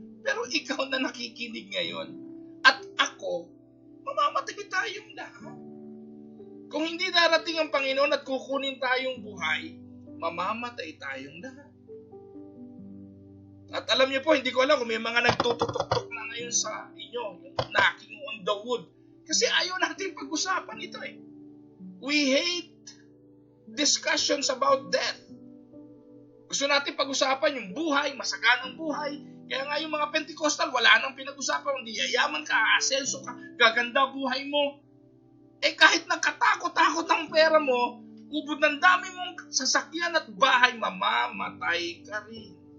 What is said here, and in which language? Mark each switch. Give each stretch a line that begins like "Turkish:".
Filipino: Pero ikaw na nakikinig ngayon, at ako, mamamatay tayong lahat. Kung hindi darating ang Panginoon at kukunin tayong buhay, mamamatay tayong lahat. At alam niyo po, hindi ko alam kung may mga nagtututok na ngayon sa inyo, yung
English: knocking on the wood.
Filipino: Kasi ayaw natin pag-usapan ito eh.
English: We hate discussions about death.
Filipino: Gusto natin pag-usapan yung buhay, masaganang buhay. Kaya nga yung mga Pentecostal, wala nang pinag-usapan. Hindi yayaman ka, aasenso ka, gaganda buhay mo. Kahit nagkatakot-takot ang pera mo, ubod ng dami mong sasakyan at bahay, mamamatay ka rin.